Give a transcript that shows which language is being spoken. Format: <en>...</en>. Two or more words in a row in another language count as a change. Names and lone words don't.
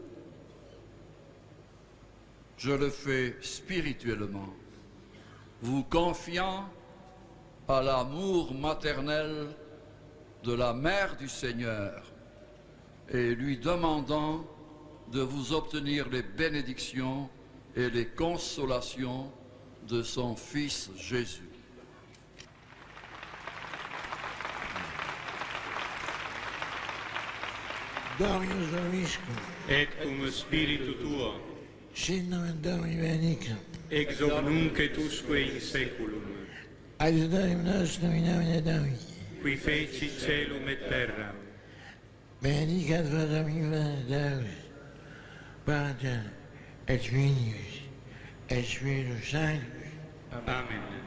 <fr>Je le fais spirituellement, vous confiant à l'amour maternel de la Mère du Seigneur et lui demandant de vous obtenir les bénédictions et les consolations de son Fils Jésus.</fr> <la>Dominus vobiscum, Et cum spiritu tuo, sit nomen Domini benedictum, ex hoc nunc et usque in saeculum, adiutorium nostrum in nomine Domini, qui feci celum et terram, benedicat vos omnipotens Deus, Pater et Filius et Spiritus Sanctus. Amen.</la>